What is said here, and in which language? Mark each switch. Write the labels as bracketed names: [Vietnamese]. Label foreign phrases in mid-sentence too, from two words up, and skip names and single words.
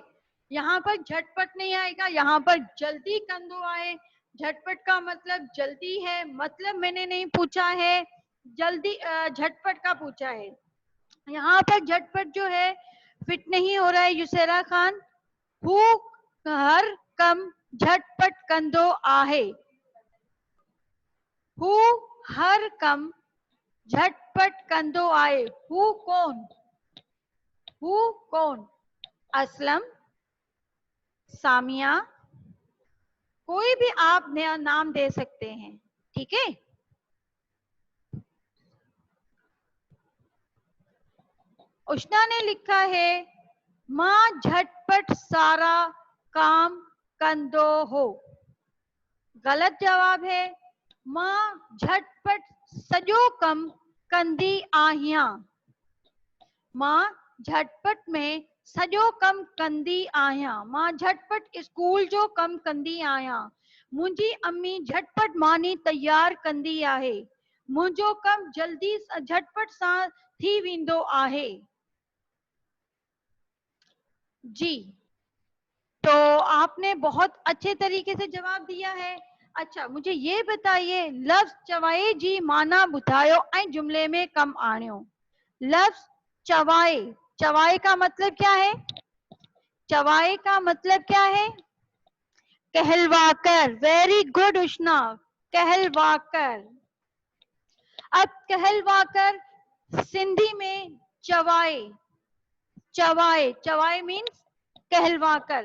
[Hindi] यहाँ पर झटपट नहीं आएगा, यहाँ पर [Sindhi] जल्दी कंदो आहे। [Hindi] झटपट का मतलब जल्दी है, मतलब मैंने नहीं पूछा है, जल्दी झटपट का पूछा है। यहाँ पर झटपट जो है फिट नहीं हो रहा है युसेरा खान। [Sindhi] हू हर कम झटपट कंदो आहे। हू हर कम झटपट कंदो आहे। [Hindi] हू कौन? हू कौन? असलम, सामिया, कोई भी आप नया नाम दे सकते हैं, ठीक है। उष्णा ने लिखा है [Sindhi] मां झटपट सारा काम कंदो हो। [Hindi] गलत जवाब है, [Sindhi] मां झटपट सॼो कम कंदी आहियां। मां झटपट में सॼो कम कंदी आहियां। मां झटपट स्कूल जो कम कंदी आहियां। मुंहिंजी अम्मी झटपट मानी तैयार कंदी आहे। मुंहिंजो कम जल्दी झटपट सां थी वेंदो आहे। [Hindi] जी, तो आपने बहुत अच्छे तरीके से जवाब दिया है। अच्छा, मुझे ये बताइए, [Sindhi] लफ्ज चवाए जी माना ॿुधायो ऐं जुमले में कम आणियो। [Hindi] लफ्ज चवाए, चवाए का मतलब क्या है? चवाए का मतलब क्या है? कहलवाकर। [English] very good [Hindi] उष्णा, कहलवाकर। अब कहलवाकर सिंधी में चवाए, चवाए, चवाए मीन्स कहलवाकर।